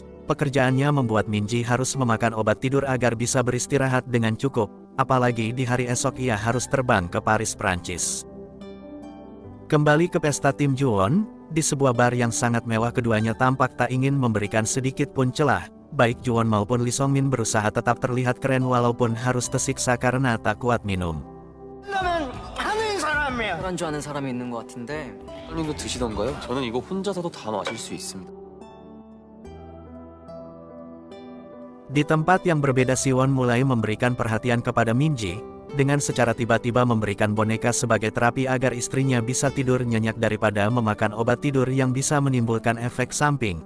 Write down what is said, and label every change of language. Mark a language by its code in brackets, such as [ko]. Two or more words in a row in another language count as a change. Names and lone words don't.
[id] Pekerjaannya membuat Min Ji harus memakan obat tidur agar bisa beristirahat dengan cukup, apalagi di hari esok ia harus terbang ke Paris, Prancis. Kembali ke pesta tim Juwon, di sebuah bar yang sangat mewah keduanya tampak tak ingin memberikan sedikit pun celah. Baik Juwon maupun Lee Song Min berusaha tetap terlihat keren walaupun harus tersiksa karena tak kuat minum. [ko] 술안주 하는 사람이 있는 것 같은데. 형님도 드시던가요? 저는 이거 혼자서도 다 마실 수 있습니다. [id] Di tempat yang berbeda Siwon mulai memberikan perhatian kepada Min Ji, dengan secara tiba-tiba memberikan boneka sebagai terapi agar istrinya bisa tidur nyenyak daripada memakan obat tidur yang bisa menimbulkan efek samping.